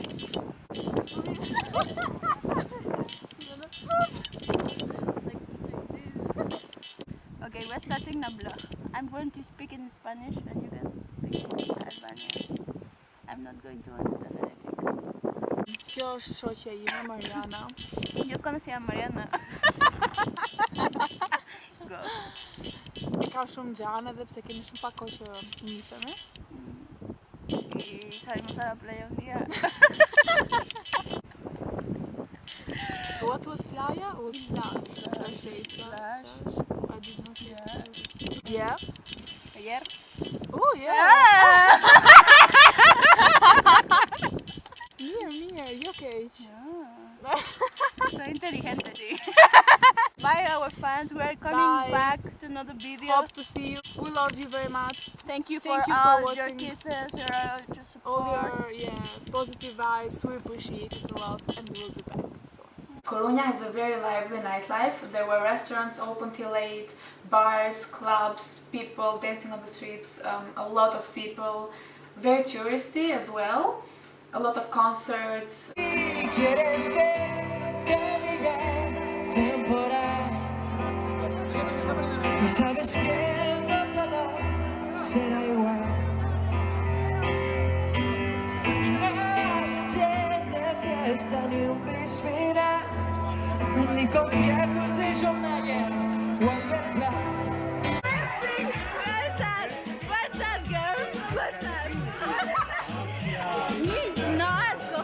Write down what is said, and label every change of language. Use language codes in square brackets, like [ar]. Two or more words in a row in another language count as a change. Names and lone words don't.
[en] Okay, we're starting the vlog. I'm going to speak in Spanish and you can speak in Albanian. I'm not going to understand anything. [sq] Kjo është shoqja ime, Mariana. [es] Yo conocí a Mariana. Go. [sq] I ka shumë gjane dhe pse kemi shumë pak kohë që njihemi. [es] Y salimos a la playa un día. [en] What was playa? It was plage. I say Plage. I did not say plage. Yeah. Ayer. Oh yeah. Near, okay. [es] So inteligente, sí. [en] Bye, our fans. We're coming Bye. back to another video. Hope to see you. We love you very much. Thank you Thank for you for all your watching. kisses, your support. All your positive vibes. We appreciate it a lot, and we'll be back soon. Coruna is a very lively nightlife. There were restaurants open till late, bars, clubs, people dancing on the streets, a lot of people, very touristy as well, a lot of concerts. [es] Y sabes que no todo será igual. Y noches de fiesta ni un bis final, ni conciertos de John Mayer o Albert. [en] What's up, girl? What's up? Not